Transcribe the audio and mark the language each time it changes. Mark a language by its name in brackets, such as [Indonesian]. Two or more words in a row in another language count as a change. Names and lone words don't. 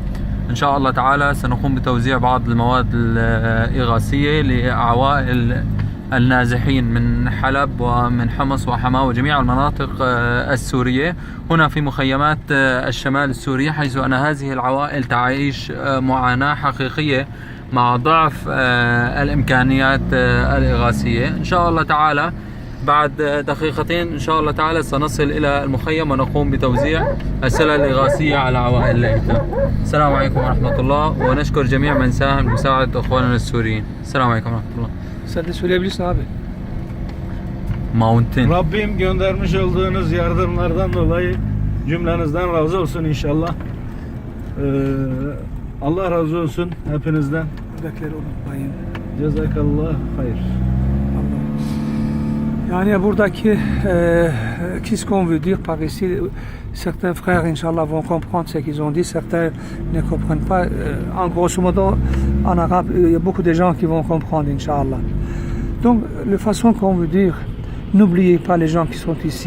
[Arabic] إن شاء الله تعالى سنقوم بتوزيع بعض المواد الإغاثية لعوائل النازحين من حلب ومن حمص وحماة وجميع المناطق السورية هنا في مخيمات الشمال السوري، حيث أن هذه العوائل تعيش معاناة حقيقية مع ضعف الإمكانيات الإغاثية. إن شاء الله تعالى بعد دقيقتين إن شاء الله تعالى سنصل إلى المخيم ونقوم بتوزيع السلع الإغاثية على عوائل الأيتام. السلام عليكم ورحمة الله، ونشكر جميع من ساهم بمساعدة أخواننا السوريين. السلام عليكم ورحمة الله. [Turkish] Sen de söyleyebilirsin abi. Mountain. Rabbim göndermiş olduğunuz yardımlardan dolayı cümlenizden razı olsun inşallah. Allah razı olsun hepinizden. Buradakileri unutmayın. Cezakallah hayır. Yani buradaki [French] qu'est-ce qu'on veut dire par ici? Certains frères, Inch'Allah, vont comprendre ce qu'ils ont dit, certains ne comprennent pas. En grosso modo, en arabe, il y a beaucoup de gens qui vont comprendre, Inch'Allah. Donc, la façon qu'on veut dire, n'oubliez pas les gens qui sont ici.